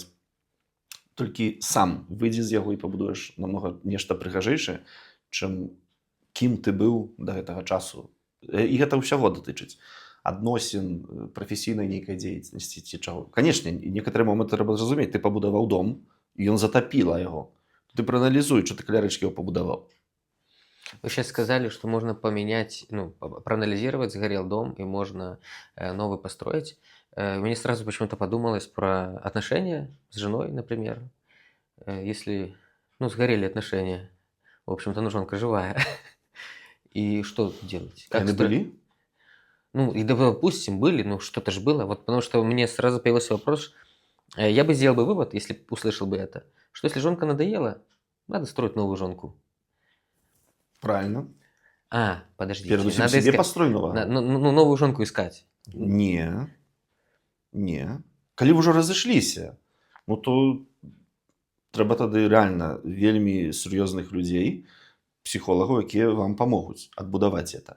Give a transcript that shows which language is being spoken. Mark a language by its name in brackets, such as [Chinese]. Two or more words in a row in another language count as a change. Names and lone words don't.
[Belarusian] Толькі сам выйдзі з яго і пабудуеш намнога нешта прыгажэйшае, чым кім ты быў да гэтага часу. І гэта ўсяго датычыць. Адносін, прафесійнай нейкай дзейнасці ці чаго. Канешне, некаторыя моманты трэба зразумець. Ты пабудаваў дом, і ён затапіла яго. Ты прааналізуй, што ты каля рэчкі яго пабудаваў. [Russian] Вы сейчас сказали, что можно поменять, ну, проанализировать, сгорел дом, и можно новый построить. Мне сразу почему-то подумалось про отношения с женой, например. Если, ну, сгорели отношения, в общем-то, ну, жонка живая. И что делать? Как Они были? Ну, и допустим, были, ну, что-то же было. Вот потому что мне сразу появился вопрос, я бы сделал бы вывод, если услышал бы это, что если жонка надоела, надо строить новую жонку. Правильно. Подождите. [Belarusian] Перад усім [Russian] Надо сябе искать, [Belarusian] пастрой новага. [Russian] ну, новую жонку искать. Не. [Belarusian] Калі вы ўжо разышліся, ну то трэба тады рэальна вельмі сур'ёзных людзей, псіхолагаў, якія вам памогуць адбудаваць это.